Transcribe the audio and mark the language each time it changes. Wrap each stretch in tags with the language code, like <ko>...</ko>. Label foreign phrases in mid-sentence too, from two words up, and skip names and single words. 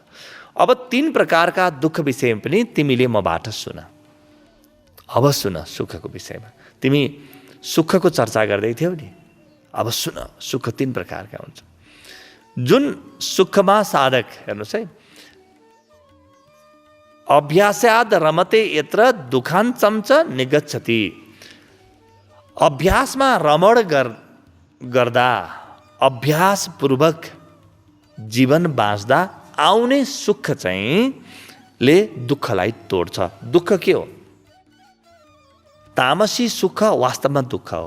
<ne>अब 3 प्रकारका दुःख विषयमा पनि तिमीले मबाट सुन। अब सुन सुखको विषयमा। तिमी सुखको चर्चा गर्दै थियौ नि, अब सुन सुख 3 प्रकारका हुन्छ। जुन सुखमा साधक, हेर्नुहोस् है,</ne> <sa>अभ्यास्याद रमते यत्र दुखान्तम च निगच्छति।</sa> <ne>अभ्यासमा रमण गर्दा, अभ्यासपूर्वक जीवन बाँच्दा आउने सुख चाहिँ ले दुःखलाई तोड्छ। दुःख के हो? तामसी सुख वास्तवमा दुःख हो।</ne>